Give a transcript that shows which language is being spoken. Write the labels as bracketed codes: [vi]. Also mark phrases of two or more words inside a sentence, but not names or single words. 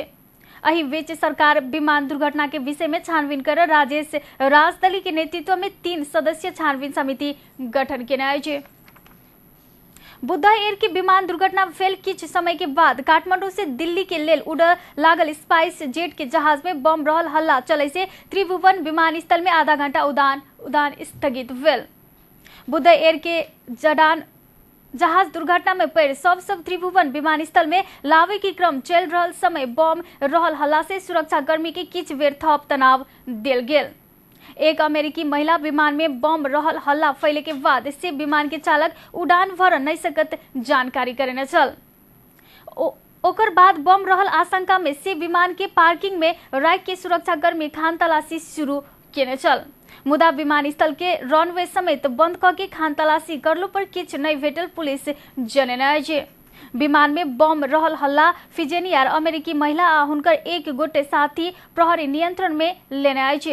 [mai] अही बीच सरकार विमान दुर्घटना के विषय में छानबीन कर राजेश राजदली के नेतृत्व में 3 सदस्यीय छानबीन समिति गठन केने अछि। बुद्ध एयर के विमान दुर्घटना भेल किछ समय के बाद काठमांडू से दिल्ली के लेल उड़ लागल स्पाइस जेट के जहाज में बम रहल हल्ला चले से त्रिभुवन विमानस्थल में आधा घंटा उड़ान स्थगित भेल। बुद्ध एयर के जहाज दुर्घटना में पड़ सब त्रिभुवन विमानस्थल में लावे के क्रम चल रहल समय बम रहल हल्ला से सुरक्षा कर्मी के किछ बेर थप तनाव देल गेल। एक अमेरिकी महिला विमान में बम रहल हल्ला फैले के बाद से विमान के चालक उड़ान भर नहीं सकत जानकारी करेने चल। ओकर बाद बम रहल आशंका में से विमान के पार्किंग में राख के सुरक्षा कर्मी खान तलाशी शुरू केने चल। मुदा विमानस्थल के रनवे समेत बंद क के खान तलाशी करलो पर किछ नहीं भेटल पुलिस जनेने अछि। विमान में बम रहल हल्ला फिजेनियर अमेरिकी महिला आ हुनकर 1 गोटे साथी प्रहरी नियंत्रण में लेने अछि।